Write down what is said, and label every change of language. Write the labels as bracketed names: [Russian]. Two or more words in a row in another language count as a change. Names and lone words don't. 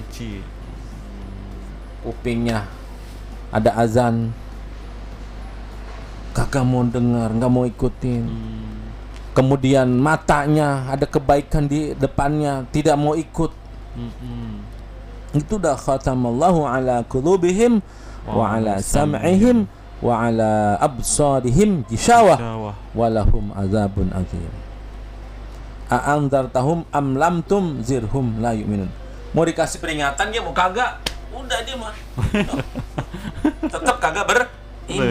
[Indonesian] Kupingnya ada azan, kagak mau dengar, nggak mau ikutin. Kemudian matanya ada kebaikan di depannya, tidak mau ikut. Itu dah [Arabic] ختم الله على قلوبهم وعلى سمعهم وعلى أبصارهم غشاوة ولهم عذاب عظيم. أأنذرتهم أم لم تنذرهم لا يؤمنون. [Indonesian] Mau dikasih peringatan dia mau kagak, udah dia mah tetap kagak beriman.